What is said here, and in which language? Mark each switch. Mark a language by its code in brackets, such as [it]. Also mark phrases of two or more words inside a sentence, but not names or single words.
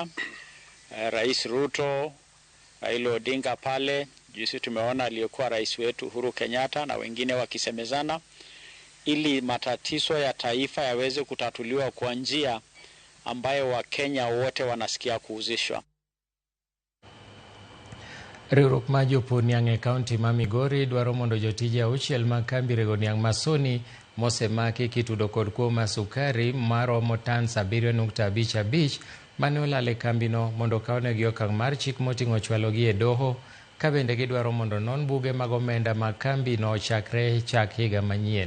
[sw] Rais Ruto, Raila Odinga pale, juzi tumeona aliyekuwa rais wetu Uhuru Kenyatta na wengine wakisemezana ili matatizo ya taifa yaweze kutatuliwa kwa njia ambayo Wakenya wote wanasikia kuhusishwa. [luo] Riwruok ma jopur niang' e kaunti ma Migori dwaro mondo jotije 6 mag kambi rego niang' ma Sony mosemaki kitudo kod kuo ma sukari maromo tan 7.55 mane olal e kambino mondo kawnegi okang' mar chik moting'o chwalogi e doho, ka bende gidwaro mondo non buge mag omenda mag kambino chakre chak higa manyien.